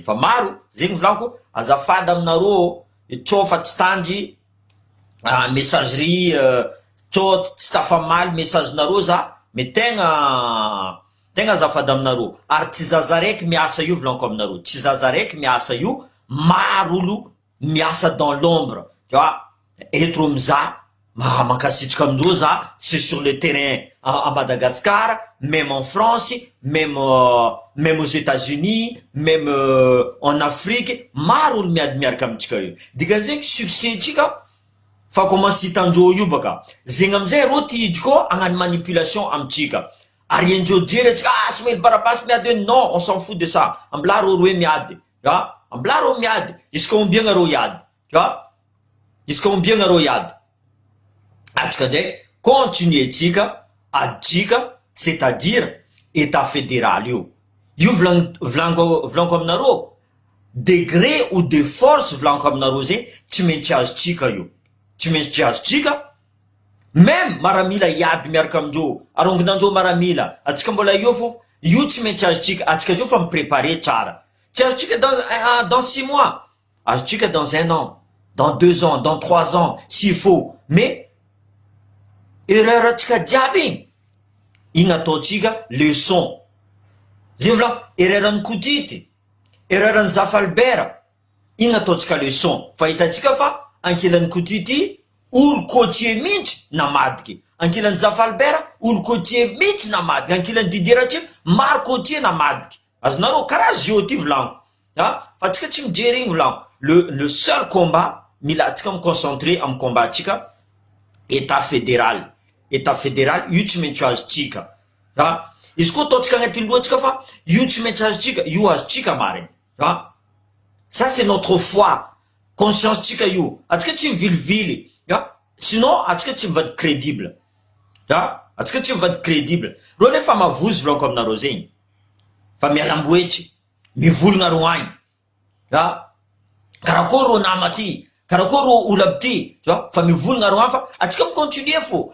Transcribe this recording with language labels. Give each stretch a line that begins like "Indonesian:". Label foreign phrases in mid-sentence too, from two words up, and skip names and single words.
Malagasy: Fa maro zegny volaniko, azafady aminareo, tsofa tsy tandy messagerie, tsô tsy tafamaly messagenareo za, me tegna azafady aminareo. Ary tsy zaza raiky miasa io volaniko aminareo, tsy zaza raiky miasa io, maro olo miasa
French: dans l'ombre, tu vois.
Malagasy: Eto miza mankasitrika amindreo za,
French: c'est sur le terrain, à Madagascar, même en France, même aux États-Unis, même en Afrique,
Malagasy: maro olo miady miaraka amintsika io. Dikan'izay succès tsika fa commence hitandreo io baka. Zegny amizay ro tihidy koa agnano manipulation amitsika. Ary endreo jery atsika Somely Barabasy miady io,
French: non, on s'en fout de ça.
Malagasy: Ambila ro hoe miady. Ambila ro miady. Iska ombiagna ro iady. Iska ombiagna ro iady. Atsika ndraiky continuer tsika aditsika,
French: c'est-à-dire état fédéral io.
Malagasy: Io volanko aminareo,
French: degré ou de force
Malagasy: volanko aminareo zegny tsy maintsy azotsika io. Tsy maintsy azotsika, même maramila iady miaraka amindreo, aronginandreo maramila, atsika mbola io fo, io tsy maintsy azotsika, atsika zio fa miprépare tsara. Tsy azotsika
French: dans 6 mois,
Malagasy: azotsika
French: dans 1 an, dans 2 ans, dans 3 ans, s'il faut, mais erreur
Malagasy: atsika jiaby igny ataotsika leçon. Zay vola erreur-ny Kodity, erreur-ny Zafalbert, igny ataotsika leçon. Fa hitatsika fa ankilan'ny Kodity olo côtier mihitsy namadiky, ankilan'ny Zafalbert olo côtier mihitsy namadiky, ankilan'ny Didier Ratsify maro côtier namadiky. Azonareo karaha zio ty volanko. Fa tsika tsy mijery igny volanko.
French: Le seul combat
Malagasy: mila atsika miconcentrer amin'ny
French: combat tsika état fédéral.
Malagasy: État fédéral io tsy maintsy azotsika. Izy koa ataotsika agnatin'ny lohatsika fa io tsy maintsy azotsika, io azotsika mariny.
French: Ça c'est notre foi, conscience
Malagasy: tsika io. Atsika tsy mivilivily. Sinon atsika tsy mivady crédible. Atsika tsy mivady crédible. Ro nefa mavozo volanko aminareo zegny. Fa mialamboetry, mivolagna ro agny. Karakory ro nama ty, karakory ro olo aby ty, fa mivolagna ro agny fa atsika micontinue fo.